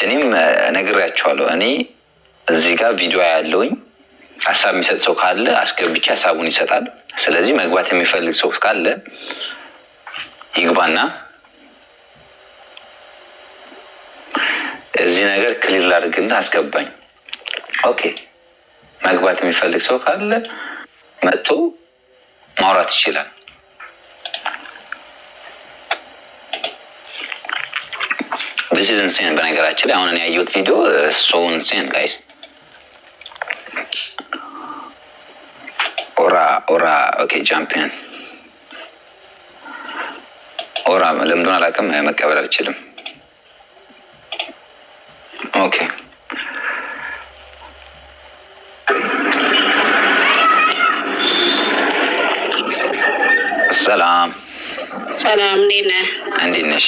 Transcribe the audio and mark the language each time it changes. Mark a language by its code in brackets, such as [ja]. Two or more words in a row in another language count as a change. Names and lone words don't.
[am] እኔም ነግሬያቸዋለሁ። እኔ እዚህ ጋር ቪዲዮ ያለውኝ ሀሳብ የሚሰጥ ሰው ካለ አስገብቼ ሀሳቡን ይሰጣል። ስለዚህ መግባት የሚፈልግ ሰው ካለ ይግባና እዚህ ነገር ክሊር ላድርግና አስገባኝ። ኦኬ መግባት የሚፈልግ ሰው ካለ መጥቶ ማውራት ይችላል። [en] this is insane። [am] በነገራችን ላይ አሁን እኔ ያየሁት ቪዲዮ [en] so insane guys። [am] ኦራ ኦኬ ጃምፒየን ኦራ ለምንድን አላውቅም፣ መቀበል አልችልም። ኦኬ ሰላም እንዴት ነሽ?